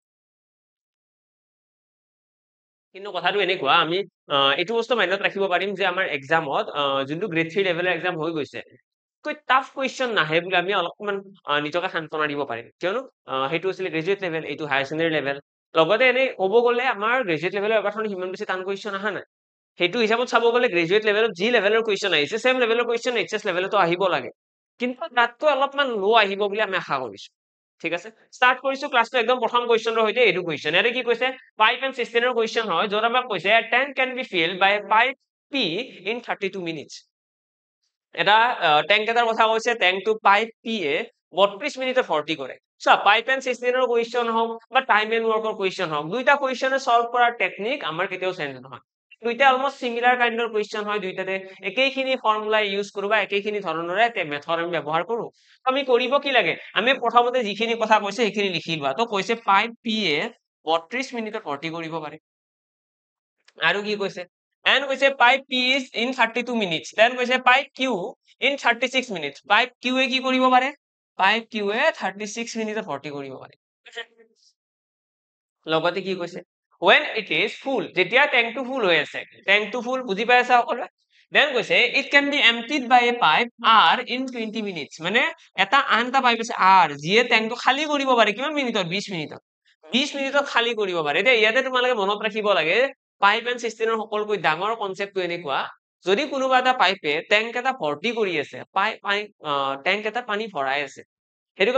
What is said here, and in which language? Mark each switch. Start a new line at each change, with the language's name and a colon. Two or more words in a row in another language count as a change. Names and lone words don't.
Assamese: কথাটো এনেকুৱা আমি এইটো বস্তু মাইনত ৰাখিব পাৰিম যে আমাৰ এক্সামত যোনটো গ্ৰেড 3 লেভেলৰ এক্সাম হৈ গৈছে কৈ
English: tough question
Assamese: নাহে বুলি আমি অলপমান নিজকে সান্তনা দিব পাৰিম কিয়নো সেইটো আছিল
English: graduate level
Assamese: এইটো
English: higher secondary level
Assamese: লগতে এনে ক'ব গ'লে আমাৰ
English: graduate levelৰ
Assamese: পেপাৰখন সিমান বেছি টান কুৱেশ্যন আহা নাই সেইটো হিচাপত চাব গ'লে
English: graduate levelত
Assamese: যি লেভেলৰ কুৱেশ্যন আহিছে
English: same levelৰ question HS levelতো
Assamese: আহিব লাগে কিন্তু তাতকৈ অলপমান লো আহিব বুলি আমি আশা কৰিছো ঠিক আছে স্টাৰ্ট কৰিছো ক্লাছটো একদম প্ৰথম কুৱেশ্যনৰ সৈতে এইটো কুৱেশ্যন ইয়াতে কি কৈছে
English: pipe and cisternৰ
Assamese: কুৱেশ্যন হয় য'ত আমাক কৈছে
English: a tank can be filled by a pipe P in 32 minutes
Assamese: এটা ট্যাঙ্ক এটাৰ কথা কৈছে ট্যাঙ্কটো পাইপ P এ 32 মিনিটে ভৰ্তি কৰে সো
English: pipe and cisternৰ
Assamese: কুৱেশ্যন হওক বা
English: time and workৰ question
Assamese: হওক দুইটা কুৱেশ্যনে সলভ কৰাৰ টেকনিক আমাৰ কেতিয়াও চেঞ্জ নহয় দুইটা অলমোস্ট
English: similar kindৰ question
Assamese: হয় দুইটাতে একেইখিনি
English: formula use
Assamese: কৰো বা একেইখিনি ধৰণৰে মেথড আমি ব্যৱহাৰ কৰো আমি কৰিব কি লাগে আমি প্ৰথমতে যিখিনি কথা কৈছে সেইখিনি লিখি লোৱা তো কৈছে পাইপ P এ 32 মিনিটত ভৰ্তি কৰিব পাৰে আৰু কি কৈছে and কৈছে
English: pipe P is in 32 minutes then
Assamese: কৈছে
English: pipe Q in 36 minutes
Assamese: pipe Q এ কি কৰিব পাৰে pipe Q এ 36 মিনিটত ভৰ্তি কৰিব পাৰে লগতে কি কৈছে
English: when it is full
Assamese: যেতিয়া ট্যাঙ্কটো ফুল হৈ আছে ট্যাঙ্কটো ফুল বুজি পাই আছা সকলোৱে then কৈছে
English: it can be emptied by a pipe R in 20 minutes
Assamese: মানে এটা আন এটা পাইপ আছে R যিয়ে ট্যাঙ্কটো খালী কৰিব পাৰে কিমান মিনিটত 20 মিনিটত 20 মিনিটত খালী কৰিব পাৰে এতিয়া ইয়াতে তোমালোকে মনত ৰাখিব লাগে
English: pipe and cisternৰ
Assamese: সকলোকৈ ডাঙৰ কনসেপ্টটো এনেকুৱা যদি কোনোবা এটা পাইপে ট্যাঙ্ক এটা ভৰ্তি কৰি আছে ট্যাঙ্ক এটা পানী ভৰাই আছে হেতুক